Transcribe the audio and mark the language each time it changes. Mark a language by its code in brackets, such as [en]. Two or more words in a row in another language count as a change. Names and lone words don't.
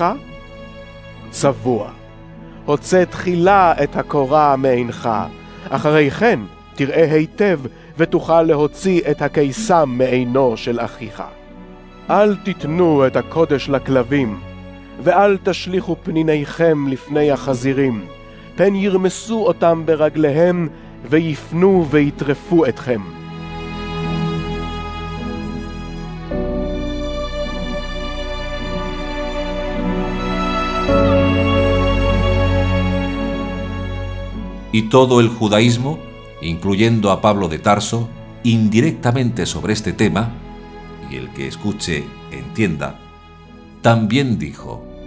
[he] צבוע, הוצא תחילה את הקורה מעינך, אחרי כן תראה היטב ותוכל להוציא את הקיסם מעינו של אחיך. אל תיתנו את הקודש לכלבים, ואל תשליכו פניניכם לפני החזירים, פן ירמסו אותם ברגליהם ויפנו ויטרפו אתכם. [es] Y todo el judaísmo, incluyendo a Pablo de Tarso, indirectamente sobre este tema, y el que escuche entienda, también dijo: